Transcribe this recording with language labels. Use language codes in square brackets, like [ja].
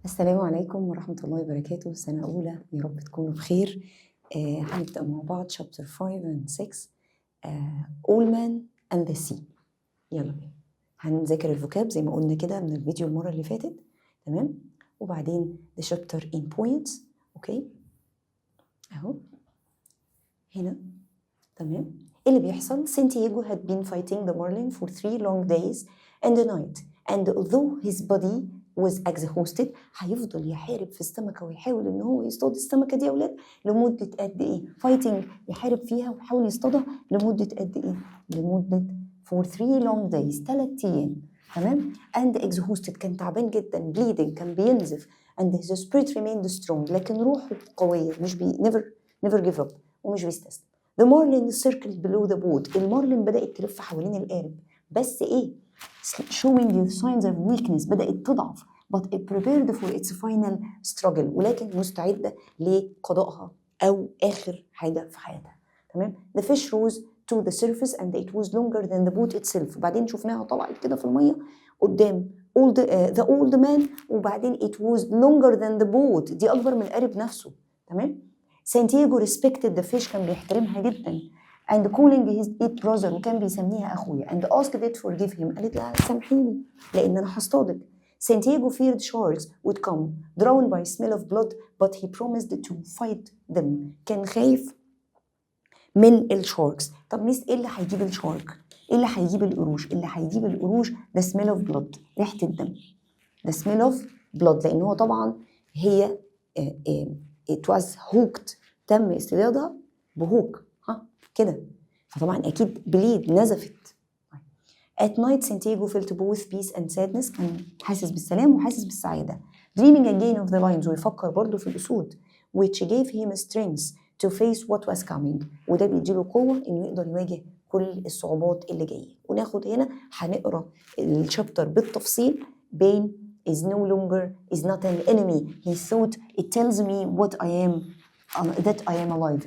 [ar] السلام عليكم ورحمة الله وبركاته. سنة أولى، يا رب تكونوا بخير. هنبدأ مع بعض [en] chapter 5 and 6 All Man and the Sea. [ar] يلا بينا هنذاكر الفوكاب زي ما قلنا كده من الفيديو المرة اللي فاتت، تمام؟ وبعدين [en] the chapter in points. [ar] أوكي أهو هنا، تمام؟ اللي بيحصل سانتياغو [en] had been fighting the marlin for 3 long days and a night, and although his body was exhausted [ar] هيفضل يحارب في السمكة ويحاول ان هو يصطاد السمكة دي يا ولاد لمدة قد ايه؟ [en] fighting [ar] يحارب فيها ويحاول يصطادها لمدة قد ايه؟ لمدة [en] for 3 long days 3 [ar] ايام، تمام؟ [en] and exhausted [ar] كان تعبان جدا، [en] bleeding [ar] كان بينزف، [en] and his spirit remained strong [ar] لكن روحه قوية، مش [en] never give up [ar] ومش بيستسلم. [en] The marlin circled below the boat. [ar] المارلين بدأت تلف حوالين القارب، بس ايه؟ [en] showing the signs of weakness، [ar] بدأت تضعف، [en] but it prepared for its final struggle، [ar] ولكن مستعدة لقضائها أو آخر حاجة في حياتها، تمام؟ [en] The fish rose to the surface and it was longer than the boat itself. [ar] بعدين شفناها طلعت كده في المية قدام [en] the old man، [ar] وبعدين [en] it was longer than the boat، [ar] دي أكبر من القارب نفسه، تمام؟ سانتياغو [en] respected the fish، [ar] كان بيحترمها جدا، [en] and calling his it brother، [ar] وكان بيسميها أخويا، [en] and asked it forgive him، [ar] قالت لها سامحيني لأن أنا هصطادك. [en] Santiago feared sharks would come, drowned by smell of blood, but he promised to fight them. [ar] كان خايف من الشاركس. طب ميس ايه اللي هيجيب الشارك؟ ايه اللي هيجيب القروش؟ اللي هيجيب القروش [en] the smell of blood، [ar] ريحة الدم. [en] the smell of blood [ar] لأن هو طبعا هي [en] it was hooked، [ar] تم اصطيادها بهوك كده، فطبعا أكيد بليد نزفت. [en] At night Santiago felt both peace and sadness، [ar] كان حاسس بالسلام وحاسس بالسعادة. [en] Dreaming again of the lions، [ar] ويفكر برضو في الأسود، [en] which gave him strength to face what was coming، [ar] وده بيديله قوة إنه يقدر يواجه كل الصعوبات اللي جاية. وناخد هنا هنقرأ الشابتر بالتفصيل. [en] Pain is no longer is not an enemy. He thought it tells me what I am that I am alive.